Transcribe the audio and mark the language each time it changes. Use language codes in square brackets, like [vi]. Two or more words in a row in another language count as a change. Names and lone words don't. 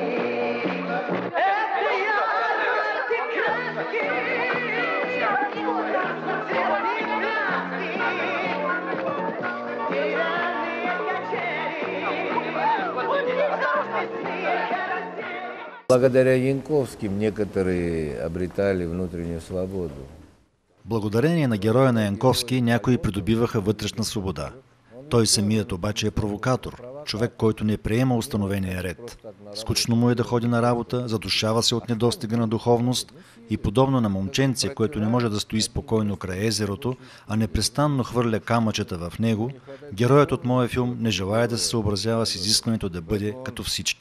[ru] Это ярмарки краски, разноцветные пляски, деревянные качели. Благодаря Янковским некоторые обретали внутреннюю свободу. [bg] Благодарение на героя на Янковски някои придобиваха вътрешна свобода. Той самият обаче е провокатор. човек, който не приема установения ред. Скучно му е да ходи на работа, задушава се от недостига на духовност и подобно на момченце, което не може да стои спокойно край езерото, а непрестанно хвърля камъчета в него, героят от моя филм не желая да се съобразява с изискването да бъде като всички.